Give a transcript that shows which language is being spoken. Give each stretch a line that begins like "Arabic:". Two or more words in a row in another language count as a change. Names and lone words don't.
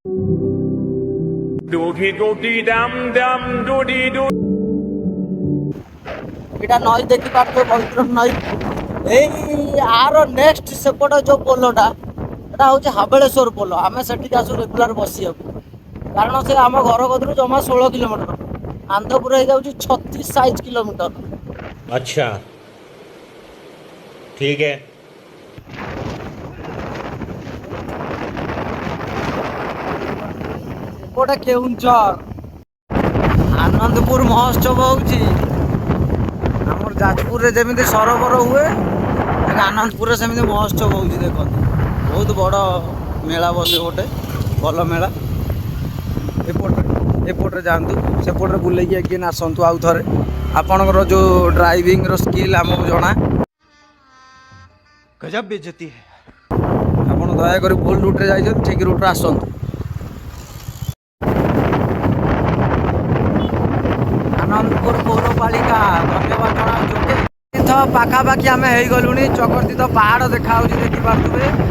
Odia: ଏଇଟା ନଈ ଦେଖିପାରୁଥିବେ ବୈତରଣୀ ନଈ। ଏଇ ଆର ନେକ୍ସଟ ସେପଟ ଯୋଉ ପୋଲଟା ଏଟା ହଉଛି ହାବେଳେଶ୍ୱର ପୋଲ। ଆମେ ସେଠିକି ଆସୁ ରେଗୁଲାର ବସିବାକୁ, କାରଣ ସେ ଆମ ଘର କତିରୁ ଜମା 16 କିଲୋମିଟର। ଆନ୍ଦପୁର ହେଇଯାଉଛି 36 କିଲୋମିଟର।
Hindi: अच्छा ठीक है।
Odia: ଏପଟେ କେଉଁଝର ଆନନ୍ଦପୁର ମହୋତ୍ସବ ହଉଛି। ଆମର ଯାଜପୁରରେ ଯେମିତି ସରୋବର ହୁଏ, ଆନନ୍ଦପୁରରେ ସେମିତି ମହୋତ୍ସବ ହଉଛି। ଦେଖନ୍ତୁ ବହୁତ ବଡ଼ ମେଳା ବସେ, ଗୋଟେ ଭଲ ମେଳା। ଏପଟରେ ଯାଆନ୍ତୁ, ସେପଟରେ ବୁଲେଇକି ଏଗେନ୍ ଆସନ୍ତୁ ଆଉ ଥରେ। ଆପଣଙ୍କର ଯେଉଁ ଡ୍ରାଇଭିଂର ସ୍କିଲ୍ ଆମକୁ ଜଣା।
Hindi: गजब बेइज्जती है।
Odia: ଆପଣ ଦୟାକରି ଭୁଲ ରୁଟ୍ରେ ଯାଇଛନ୍ତି, ଠିକ୍ ରୁଟ୍ରେ ଆସନ୍ତୁ। ଆନନ୍ଦପୁର ପୌରପାଳିକା ଧନ୍ୟବାଦ ଜଣାଉଛୁ। ପାଖାପାଖି ଆମେ ହେଇଗଲୁଣି। ଚକରତୀର୍ଥ ପାହାଡ଼ ଦେଖାହେଉଛି, ଦେଖିପାରୁଥିବେ।